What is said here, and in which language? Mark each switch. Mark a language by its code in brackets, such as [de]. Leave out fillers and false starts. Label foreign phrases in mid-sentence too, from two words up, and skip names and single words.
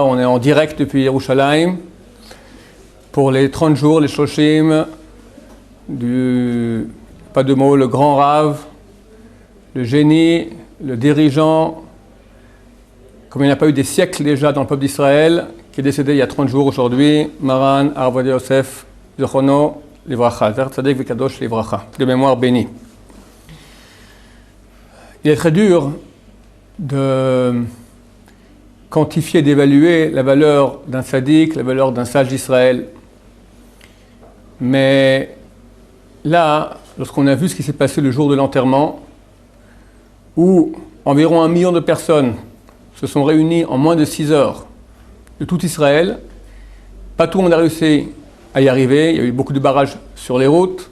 [fr] On est en direct depuis Yerushalayim pour les 30 jours, les Shoshim du, pas de mots, le grand Rav, le génie, le dirigeant, comme il n'y a pas eu des siècles déjà dans le peuple d'Israël, qui est décédé il y a 30 jours aujourd'hui, [he] מרן הרב עובדיה יוסף זכרונו לברכה זכר צדיק וקדוש לברכה, [fr] de mémoire bénie. Il est très dur de quantifier, d'évaluer la valeur d'un tzaddik, la valeur d'un sage d'Israël. Mais là, lorsqu'on a vu ce qui s'est passé le jour de l'enterrement, où environ 1 million de personnes se sont réunies en moins de 6 heures de tout Israël, pas tout le monde a réussi à y arriver, il y a eu beaucoup de barrages sur les routes.